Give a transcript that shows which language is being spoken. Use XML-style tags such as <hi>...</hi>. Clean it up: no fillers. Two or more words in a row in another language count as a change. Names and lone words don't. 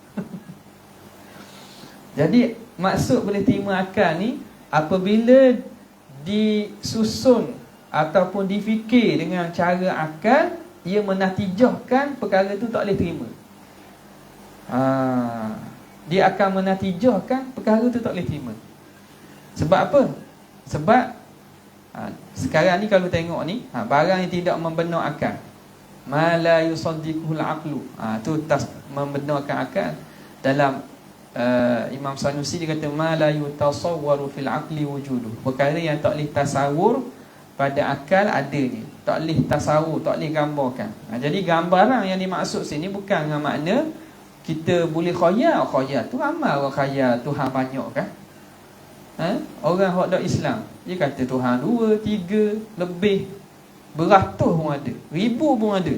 <ms>Jadi maksud boleh terima akal ni apabila disusun ataupun difikir dengan cara akal, ia menatijahkan perkara itu tak boleh terima. Dia akan menatijahkan perkara itu tak boleh terima. Sebab apa? Sebab sekarang ni kalau tengok ni, barang yang tidak membenar akal,</ms> <ar>ما لا يصدقه العقل,</ar> <ms>tu membenarkan akal. Dalam Imam Sanusi dia kata</ms> <ar>ما لا يتصور في العقل وجوده,</ar> <ms>perkara yang tak boleh tasawur pada akal adanya, tak boleh tasawur, tak boleh gambarkan. Jadi gambaran yang dimaksud sini bukan dengan makna kita boleh khayal. Khayal tu ramai orang khayal Tuhan banyak kan. Orang hak dak Islam dia kata Tuhan 2, 3, lebih, beratus pun ada, ribu pun ada.</ms>